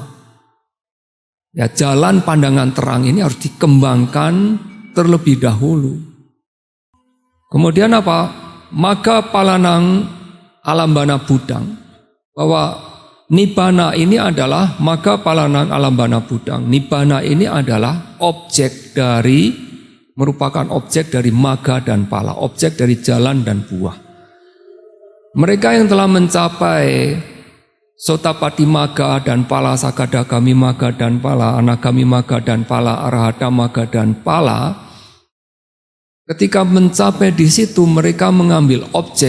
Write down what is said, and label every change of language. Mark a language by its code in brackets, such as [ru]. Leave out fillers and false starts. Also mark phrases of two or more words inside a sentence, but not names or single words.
[id] Ya, jalan pandangan terang ini harus dikembangkan terlebih dahulu. Kemudian apa? [pi] Maga palanang alambana budang. [id] Bahwa nibbana ini adalah [pi] maga palanang alambana budang. [id] Nibbana ini adalah objek dari, merupakan objek dari maga dan pala, objek dari jalan dan buah. Mereka yang telah mencapai Sotapati maga dan pala, Sakadagami maga dan pala, Anagami maga dan pala, Arahata maga dan pala, ketika mencapai di situ mereka mengambil objek.